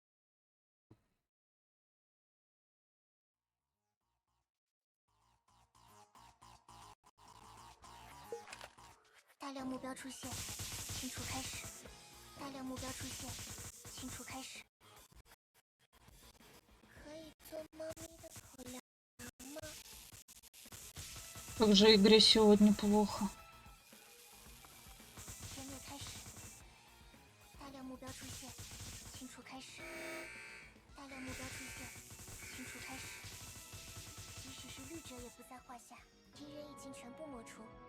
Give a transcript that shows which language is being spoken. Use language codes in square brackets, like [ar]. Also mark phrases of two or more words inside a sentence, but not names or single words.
[zh] 大量目标出现，清除开始。大量目标出现，清除开始。可以做猫咪的口粮吗？ [ru] Как же игре сегодня плохо. [zh] 全灭开始。大量目标出现，清除开始。大量目标出现，清除开始。即使是绿者也不在话下，敌人已经全部抹除。